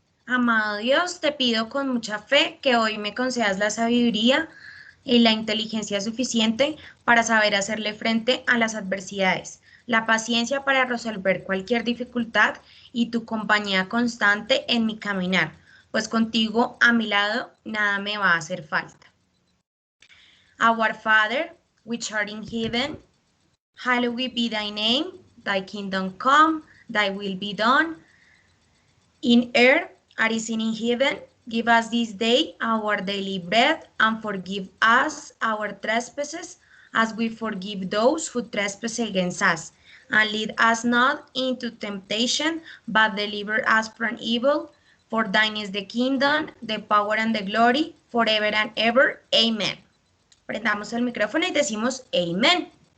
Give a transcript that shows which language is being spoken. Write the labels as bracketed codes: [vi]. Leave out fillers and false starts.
[es] Amado Dios, te pido con mucha fe que hoy me concedas la sabiduría y la inteligencia suficiente para saber hacerle frente a las adversidades, la paciencia para resolver cualquier dificultad y tu compañía constante en mi caminar, pues contigo a mi lado nada me va a hacer falta. [en] Our Father, which art in heaven, hallowed be thy name, thy kingdom come, thy will be done in earth as it is in heaven. Give us this day our daily bread, and forgive us our trespasses, as we forgive those who trespass against us. And lead us not into temptation, but deliver us from evil. For thine is the kingdom, the power, and the glory, forever and ever. Amen. [es] Prendamos el micrófono y decimos Amen.